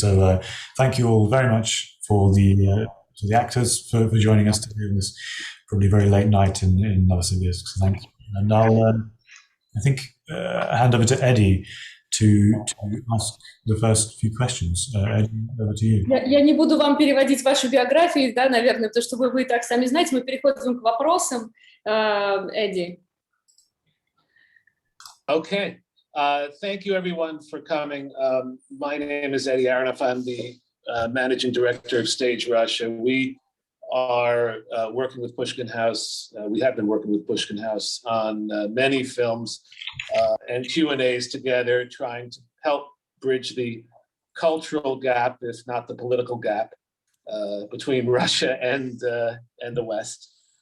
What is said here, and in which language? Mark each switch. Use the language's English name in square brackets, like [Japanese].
[English] So thank you all very much to the actors for joining us today on this probably very late night in Novosibirsk. So thank you. And I'll I think hand over to Eddie to ask the first few questions. Eddie, over to you. [Russian] Я не буду вам переводить вашу биографию, да, наверное, потому что вы и так сами знаете. Мы переходим к вопросам. Эдди. [English] Okay. Thank you, everyone, for coming. My name is Eddie Aronoff. I'm the Managing Director of Stage Russia. We are working with Pushkin House. We have been working with Pushkin House on many films and Q&As together, trying to help bridge the cultural gap, if not the political gap, between Russia and the West.